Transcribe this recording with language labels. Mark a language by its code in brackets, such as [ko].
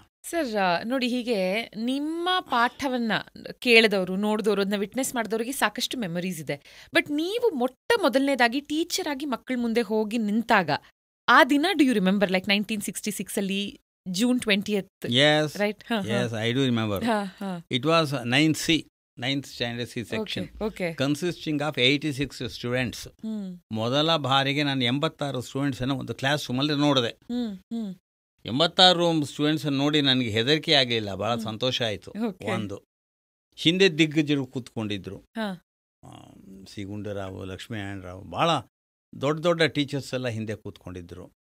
[kn] Sir ನೋಡಿ, ಹೀಗೆ ನಿಮ್ಮ ಪಾಠವನ್ನ ಕೇಳಿದವರು, ನೋಡಿದವರು, ಅದನ್ನ ವಿಟ್ನೆಸ್ ಮಾಡಿದವರಿಗೆ ಸಾಕಷ್ಟು ಮೆಮೊರೀಸ್ ಇದೆ. ಬಟ್ ನೀವು ಮೊದಲನೇದಾಗಿ ಟೀಚರ್ ಆಗಿ ಮಕ್ಕಳ ಮುಂದೆ ಹೋಗಿ ನಿಂತಾಗ ಆ ದಿನ, [en] do you remember, [kn] ಲೈಕ್ 1966 ಅಲ್ಲಿ June 20th? [en] Yes, right? Yes, I do remember. It was 9th standard C section, okay. consisting of 86 students. [kn] ಮೊದಲ ಬಾರಿಗೆ ನಾನು 86 ಸ್ಟೂಡೆಂಟ್ಸ್ ಅನ್ನು ಒಂದು ಕ್ಲಾಸ್ ರೂಮಲ್ಲಿ ನೋಡಿದೆ. 86 ಸ್ಟೂಡೆಂಟ್ಸ್ ನೋಡಿ ನನಗೆ ಹೆದರಿಕೆ ಆಗಲಿಲ್ಲ, ಬಹಳ ಸಂತೋಷ ಆಯಿತು. ಒಂದು ಹಿಂದೆ ದಿಗ್ಗಜರು ಕೂತ್ಕೊಂಡಿದ್ರು, ಸಿ ಗುಂಡರಾವ್, ಲಕ್ಷ್ಮೀನಾರಾಯಣ ರಾವ್, ಭಾಳ ದೊಡ್ಡ ಟೀಚರ್ಸ್ ಎಲ್ಲ ಹಿಂದೆ ಕೂತ್ಕೊಂಡಿದ್ರು.